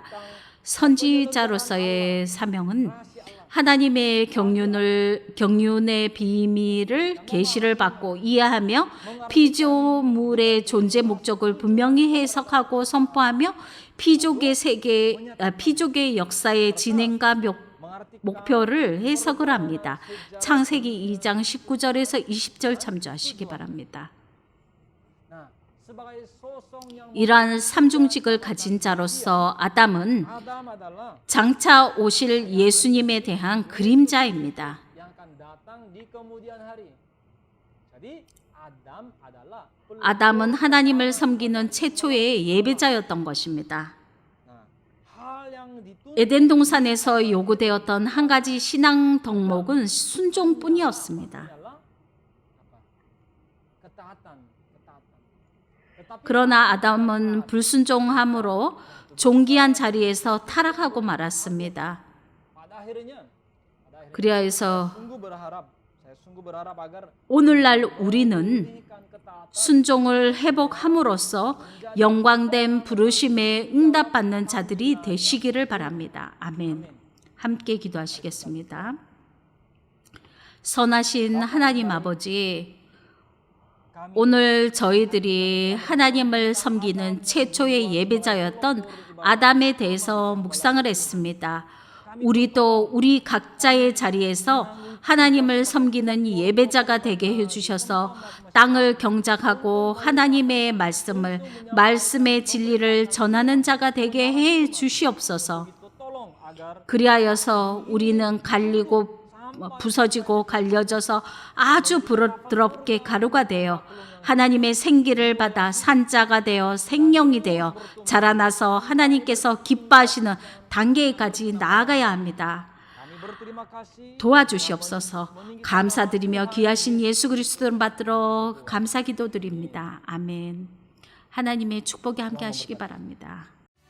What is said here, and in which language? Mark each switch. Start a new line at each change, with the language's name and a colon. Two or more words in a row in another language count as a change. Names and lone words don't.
Korean: 선지자로서의 사명은 하나님의 경륜의 비밀을 계시를 받고 이해하며 피조물의 존재 목적을 분명히 해석하고 선포하며 피족의 역사의 진행과 목표를 해석을 합니다. 창세기 2장 19절에서 20절 참조하시기 바랍니다. 이러한 삼중직을 가진 자로서 아담은
Indonesian: Adam adalah
Korean: 장차 오실 예수님에 대한 그림자입니다.
Indonesian: yang akan datang di kemudian hari. Jadi Adam adalah
Korean: 아담은 하나님을 섬기는 최초의 예배자였던 것입니다.
Indonesian: hal yang dituntut
Korean: 에덴 동산에서 요구되었던 한 가지 신앙 덕목은 순종뿐이었습니다.
Indonesian: adalah apa? Ketaatan. Tetapi
Korean: 그러나 아담은 불순종함으로 존귀한 자리에서 타락하고 말았습니다.
Indonesian: pada akhirnya
Korean: 그리하여서
Indonesian: saya sungguh berharap agar
Korean: 오늘날 우리는
Indonesian: diberikan ketaatan
Korean: 순종을 회복함으로써 영광된 부르심에 응답받는 자들이 되시기를 바랍니다. 아멘. 함께 기도하시겠습니다. 선하신 하나님 아버지, 오늘 저희들이 하나님을 섬기는 최초의 예배자였던 아담에 대해서 묵상을 했습니다. 우리도 우리 각자의 자리에서 하나님을 섬기는 예배자가 되게 해주셔서 땅을 경작하고 하나님의 말씀의 진리를 전하는 자가 되게 해 주시옵소서.
Indonesian: tolong agar
Korean: 그리하여서 우리는 갈리고 부서지고 갈려져서 아주 부드럽게 가루가 되어 하나님의 생기를 받아 산자가 되어 생명이 되어 자라나서 하나님께서 기뻐하시는 단계까지 나아가야 합니다.
Indonesian: kami berterima kasih
Korean: 도와주시옵소서. 감사드리며 귀하신 예수 그리스도를 받들어 감사 기도드립니다. 아멘. 하나님의 축복이 함께 하시기 바랍니다.